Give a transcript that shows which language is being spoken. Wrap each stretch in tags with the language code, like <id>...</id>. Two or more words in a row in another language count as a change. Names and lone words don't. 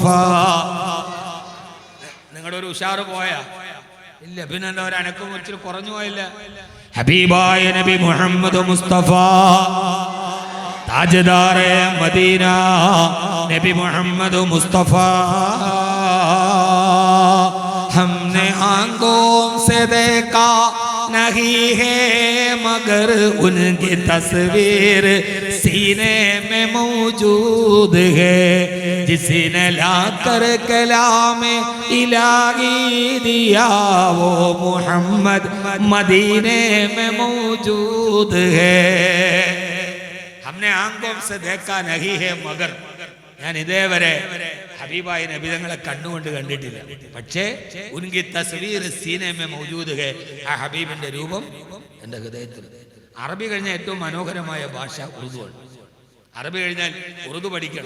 <ml>നിങ്ങളുടെ ഒരു ഉഷാറ് പോയാ ഇല്ല, പിന്നെ എന്താ ഒരു അനക്കം ഇച്ചിരി കുറഞ്ഞു പോയില്ല. ഹബീബായ നബി മുഹമ്മദ് മുസ്തഫ, താജ്ദാറെ മദീന നബി മുഹമ്മദ് മുസ്തഫ.</ml> <ur>ہم نے آنکھوں سے دیکھا نہیں ہے مگر ان کی تصویر سینے میں موجود ہے، جس نے لا کر کلام الٰہی دیا وہ محمد مدینے میں موجود ہے. ہم نے آنکھوں سے دیکھا نہیں ہے مگر,</ur> <ml>ഞാൻ ഇതേവരെ ഹബീബായ നബി തങ്ങളെ കണ്ണുകൊണ്ട് കണ്ടിട്ടില്ല, പക്ഷേ</ml> <ur>ان کی تصویر سینے میں موجود ہے,</ur> <ml>ആ ഹബീബിന്റെ രൂപം എൻ്റെ ഹൃദയത്തിൽ. അറബി കഴിഞ്ഞാൽ ഏറ്റവും മനോഹരമായ ഭാഷ ഉറുദുവാണ്. അറബി കഴിഞ്ഞാൽ ഉറുദു പഠിക്കണം.</ml>